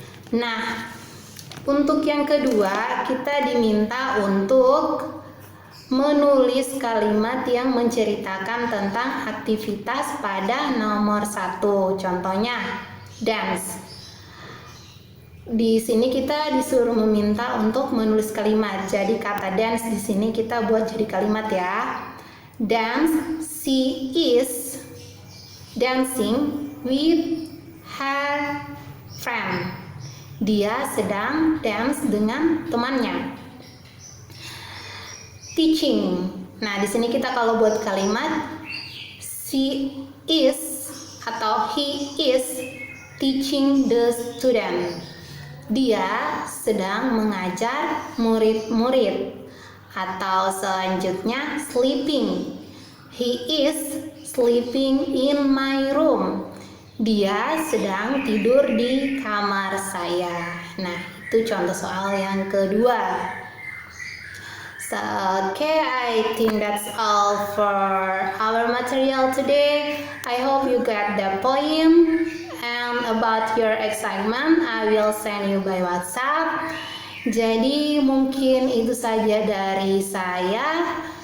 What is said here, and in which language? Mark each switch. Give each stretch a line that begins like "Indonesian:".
Indonesian: Nah, untuk yang kedua kita diminta untuk menulis kalimat yang menceritakan tentang aktivitas pada nomor 1. Contohnya, dance. Di sini kita disuruh meminta untuk menulis kalimat. Jadi kata dance di sini kita buat jadi kalimat ya.
English: Dance, she is dancing with her friend.
Indonesian: Dia sedang dance dengan temannya. Teaching. Nah, di sini kita kalau buat kalimat she is atau
English: he is teaching the student.
Indonesian: Dia sedang mengajar murid-murid. Atau selanjutnya sleeping.
English: He is sleeping in my room.
Indonesian: Dia sedang tidur di kamar saya. Nah, Itu contoh soal yang kedua.
English: So, okay, I think that's all for our material today. I hope you get the point. And about your excitement, I will send you by WhatsApp.
Indonesian: Jadi mungkin itu saja dari saya.